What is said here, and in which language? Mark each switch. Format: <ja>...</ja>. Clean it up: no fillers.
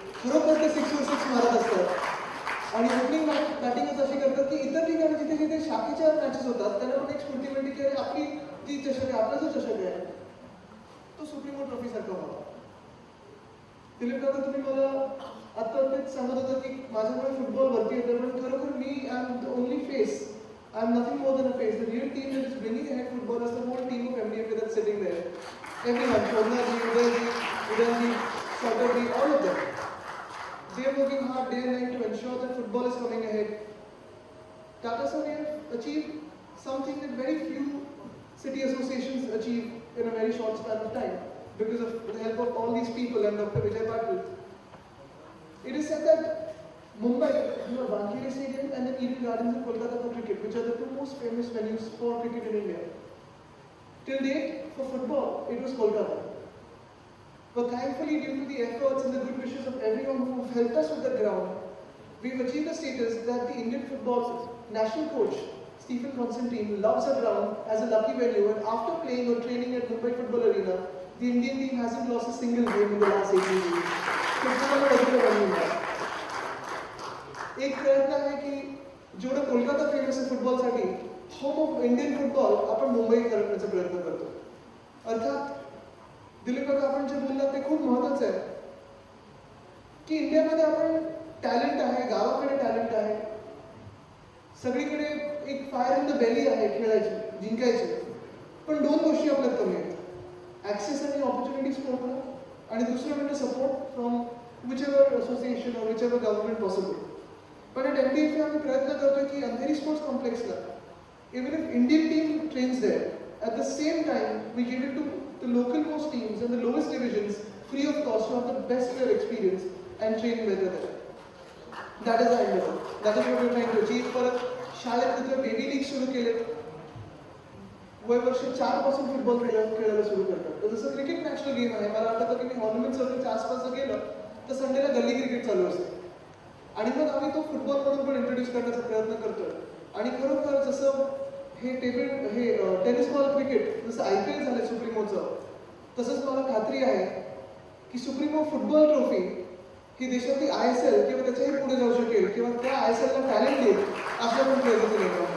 <mr>खरोखर ते 6 मारत असतात आणि ओपनिंग बॅटिंगच अशी करतात की इतर ठिकाणी जिथे जिथे शाखेच्या मॅचेस होतात त्यांना पण एक स्फूर्ती मिळते की अरे आपली जी चषक आहे, आपला जो चषक आहे तो सुप्रीमो ट्रॉफी सारखा व्हावा. दिलीप दादा, तुम्ही मला आता तेच सांगत होता की माझ्याकडे फुटबॉल वरती येतं, पण खरोखर मी</mr> <en>I am the only face. I am nothing more than a face. The real team that is bringing ahead football is the whole team of MDFA that's sitting there. Everyone, Shobnaji, Udayji, Sagarji, all of them. They are working hard day and night to ensure that football is coming ahead. Tata Sir, we have achieved something that very few city associations achieve in a very short span of time because of the help of all these people and Dr. Vijay Patil. It is said that Mumbai, Wankhede Stadium and the Eden Gardens in Kolkata for cricket, which are the two most famous venues for cricket in India. Till date, for football, it was Kolkata. But thankfully, due to the efforts and the good wishes of everyone who have helped us with the ground, we've achieved a status that the Indian football national coach, Stephen Constantine, loves the ground as a lucky venue, and after playing or training at Mumbai Football Arena, the Indian team hasn't lost a single game in the last 18 years. Football is a regular venue.</en> <mr>एक प्रयत्न आहे की जेवढं Kolkata famous आहे फुटबॉलसाठी, home of Indian football आपण मुंबई करण्याचा प्रयत्न करतो. अर्थात दिलीप काका, आपण जे बोललात ते खूप महत्त्वाचं आहे की इंडियामध्ये आपण टॅलेंट आहे, गावाकडे टॅलेंट आहे, सगळीकडे एक</mr> <en>fire in the belly</en> <mr>आहे खेळायची, जिंकायची. पण दोन गोष्टी आपल्यात कमी आहेत, ॲक्सेस आणि ऑपॉर्च्युनिटीज पुरवणं, आणि दुसरं म्हणजे</mr> <en>Support from whichever association और whichever government possible.</en> <mr>पण at MDFA आम्ही प्रयत्न करतोय की Andheri sports कॉम्प्लेक्सला</mr> <en>Even if Indian team trains there, At the same time, we gave it to the local most teams and the lowest divisions free of cost to have the best player experience and train better there. That is our endeavor. That is what we are trying to achieve.</en> <mr>परत शाळेत तिथे baby league सुरू केले. वय वर्ष 4 पासून football खेळायला सुरू करतात. तर जसं क्रिकेट नॅशनल गेम आहे, मला वाटतं की मी ऑर्नामेंट सर्कलच्या आसपास जर गेलं तर संडेला गल्ली क्रिकेट चालू असते. आणि मग आम्ही तो फुटबॉल म्हणून पण इंट्रोड्यूस करण्याचा प्रयत्न करतोय. आणि खरोखर जसं हे टेनिस बॉल क्रिकेट जसं IPL झालं सुप्रीमोचं, तसंच मला खात्री आहे की सुप्रीमो फुटबॉल ट्रॉफी ही देशातली ISL किंवा त्याच्याही पुढे जाऊ शकेल किंवा त्या ISLला टॅलेंट देईल आपल्या पण प्रयत्न केले.</mr>